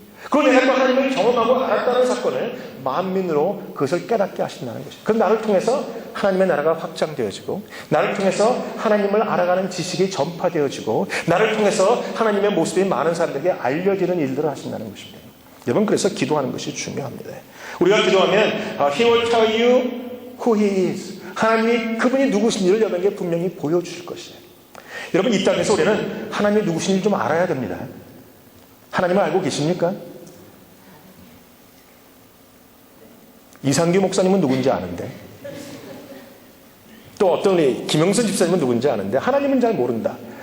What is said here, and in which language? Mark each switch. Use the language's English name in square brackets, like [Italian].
[Korean] 그리고 내가 또 하나님을 경험하고 알았다는 사건을 만민으로 그것을 깨닫게 하신다는 것이죠. 그럼 나를 통해서 하나님의 나라가 확장되어지고 나를 통해서 하나님을 알아가는 지식이 전파되어지고 나를 통해서 하나님의 모습이 많은 사람들에게 알려지는 일들을 하신다는 것입니다. 여러분 그래서 기도하는 것이 중요합니다. 우리가 기도하면 [English] He will tell you who He is. [Korean] 하나님이 그분이 누구신지를 여러분에게 분명히 보여주실 것이에요. 여러분 이 땅에서 우리는 하나님이 누구신지 좀 알아야 됩니다. 하나님을 알고 계십니까? 이상규 목사님은 누군지 아는데 또 어떤 우리 김영선 집사님은 누군지 아는데 하나님은 잘 모른다.